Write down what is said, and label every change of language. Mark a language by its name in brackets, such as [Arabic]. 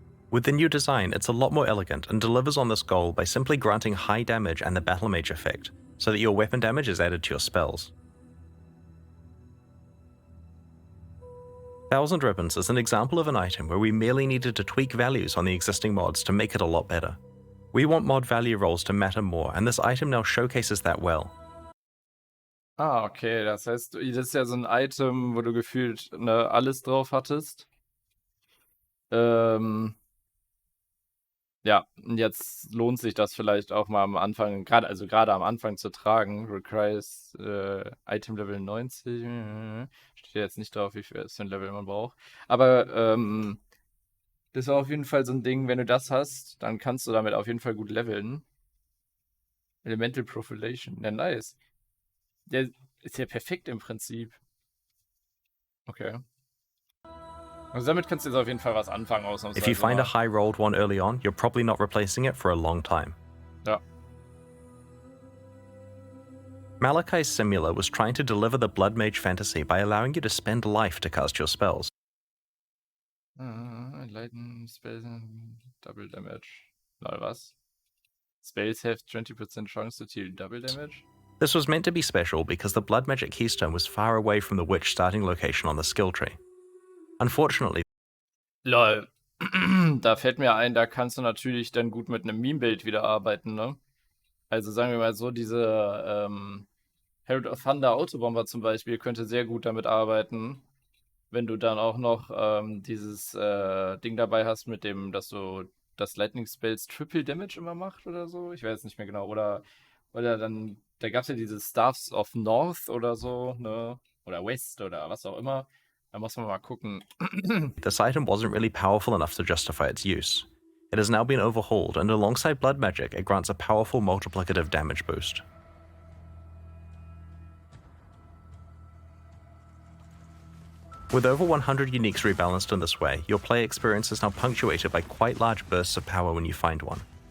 [English] With the new design, it's a lot more elegant and delivers on this goal by simply granting high damage and the Battle Mage effect, so that your weapon damage is added to your spells. Thousand Ribbons is an example of an item where we merely needed to tweak values on the existing mods to make it a lot better. We want mod value rolls to matter more, and this item now showcases that well. [German] Ah, okay, das heißt, das ist ja so ein Item, wo du gefühlt, ne, alles drauf hattest. Ja, und jetzt lohnt sich das vielleicht auch mal am Anfang, gerade am Anfang zu tragen. [English] Requires Item Level 90. [German] Steht jetzt nicht drauf, wie viel ein Level man braucht. Aber das war auf jeden Fall so ein Ding, wenn du das hast, dann kannst du damit auf jeden Fall gut leveln. Elemental Profilation, ja, nice. Der ist ja perfekt im Prinzip. Okay. Also damit kannst du jetzt auf jeden Fall was anfangen, ausnahmsweise. [English] If you find a high rolled one early on, you're probably not replacing it for a long time. [German] Ja. [English] Malachai's Simula was trying to deliver the Blood Mage fantasy by allowing you to spend life to cast your spells. Enlighten Spells Double Damage. Lol, [German] was? [English] Spells have 20% chance to deal double damage? This was meant to be special because the Blood Magic keystone was far away from the witch starting location on the skill tree. Unfortunately, Lol. [German] Da fällt mir ein, da kannst du natürlich dann gut mit einem Meme-Bild wieder arbeiten, ne? Also sagen wir mal so, diese Herald of Thunder Autobomber zum Beispiel könnte sehr gut damit arbeiten, wenn du dann auch noch dieses Ding dabei hast, mit dem, dass du das Lightning Spells Triple Damage immer macht oder so. Ich weiß nicht mehr genau. Oder dann, da gab es ja diese Staffs of North oder so, ne? Oder West oder was auch immer. Da muss man mal gucken. [English] this item wasn't really powerful enough to justify its use. It has now been overhauled, and alongside Blood Magic, it grants a powerful multiplicative damage boost. With over 100 uniques rebalanced in this way, your play experience is now punctuated by quite large bursts of power when you find one.